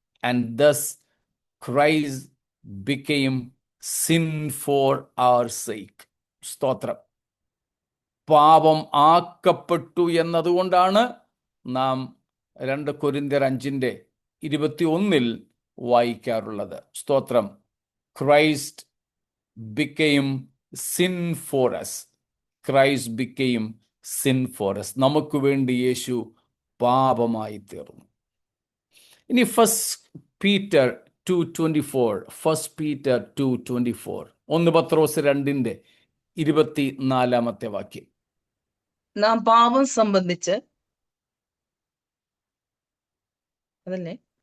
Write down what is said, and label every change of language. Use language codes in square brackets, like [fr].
[en] And thus Christ became sin for our sake. [ml] സ്തോത്രം. പാപം ആക്കപ്പെട്ടു എന്നതുകൊണ്ടാണ് നാം 2 കൊരിന്ത്യർ 5:21 വായിക്കാറുള്ളത്. സ്തോത്രം. [en] Christ became sin for us. Christ became sin for us. [ml] നമുക്ക് വേണ്ടി യേശു പാപമായി തീർന്നു. ഇനി ഫസ്റ്റ് പീറ്റർ 2:24, ഫസ്റ്റ് പീറ്റർ 2:24, 1 പത്രോസ് 2:24 വാക്യം. നാം പാപം സംബന്ധിച്ച്, അതല്ലേ?